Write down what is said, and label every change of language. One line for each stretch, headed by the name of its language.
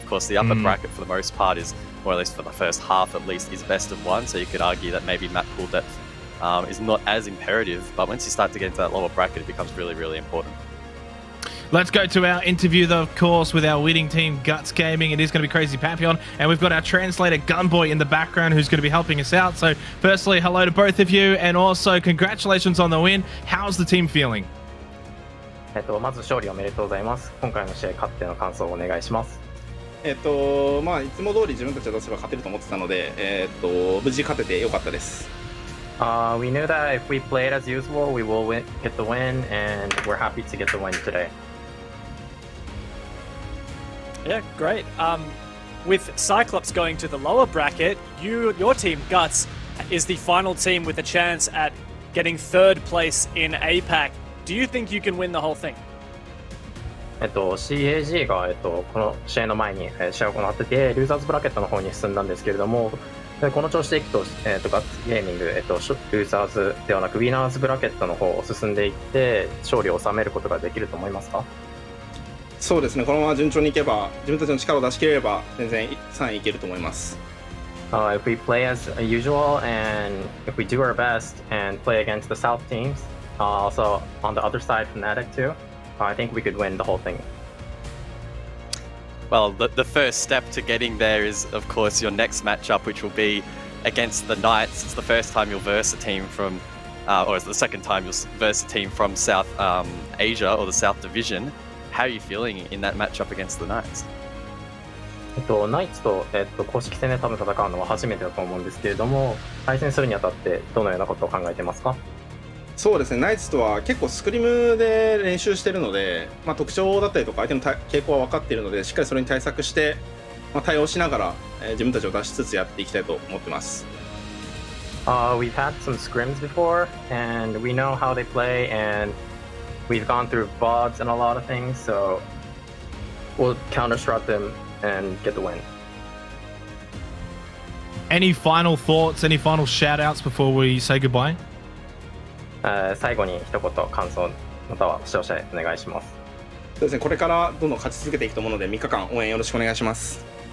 English: Of course, the upper bracket for the most part is, or at least for the first half at least, is best of 1, so you could argue that maybe map pool depth is not as imperative, but once you start to get into that lower bracket, it becomes really, really important. Let's go to our interview, though, of course, with our winning team, Guts Gaming. It is going to be Crazy Papillon, and we've got our translator, Gunboy, in the background, who's going to be helping us out. So, firstly, hello to both of you, and also congratulations on the win. How's the team feeling?
Japanese: まず勝利おめでとうございます。今回の試合勝っての感想をお願いします。いつも通り自分たちが出せば勝てると思ってたので、無事勝ててよかったです。
English: We knew that if we played as usual, we will get the win, and we're happy to get the win today. Yeah, great. With Cyclops going to the lower bracket, your team, Guts, is the final team with a chance at getting 3rd place in APAC. Do you think you can win the whole thing?
Japanese: CAG が、この試合の前に試合を行ってて、ルーザーズブラケットの方に進んだんですけれども、この調子でいくと、ガッツゲーミング、ルーザーズではなくウィナーズブラケットの方を進んでいって勝利を収めることができると思いますか？そうですね、このまま順調にいけば、自分たちの力を出し切れれば全然3位いけると思います。
English: If we play as usual and if we do our best and play against the South teams, also on the other side, Fnatic too, I think we could win the whole thing. Well, the first step to getting there is, of course, your next matchup, which will be against the Knights. It's the first time you'll verse a team from, or it's the second time you'll verse a team from South Asia or the South Division. How are you feeling in that matchup against the Knights?
Japanese: ナイツと、公式戦で多分戦うのは初めてだと思うんですけれども、対戦するにあたってどのようなことを考えてますか？そうですね、ナイツとは結構スクリムで練習してるので、特徴だったりとか相手の傾向は分かっているので、しっかりそれに対策して、対応しながら、自分たちを出しつつやっていきたいと思ってます。
English: We've had some scrims before, and we know how they play, and we've gone through VODs and a lot of things, so we'll counter-strut them and get the win. Any final thoughts, any final shout outs before we say goodbye?
Japanese: 最後に一言感想または視聴者へお願いします。そうですね、これからどんどん勝ち続けていくと思うので、3日間応援よろしくお願いします。